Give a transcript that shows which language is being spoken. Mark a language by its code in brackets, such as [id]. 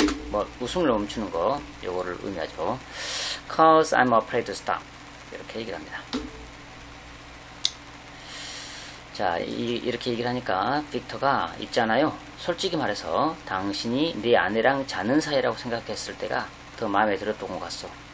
[ko] 뭐 웃음을 멈추는 거 요거를 의미하죠. [en] Cause I'm afraid to stop. [ko] 이렇게 얘기를 합니다. 자, 이렇게 얘기를 하니까 빅터가 있잖아요. 솔직히 말해서 당신이 내 아내랑 자는 사이라고 생각했을 때가 더 마음에 들었던 것 같소.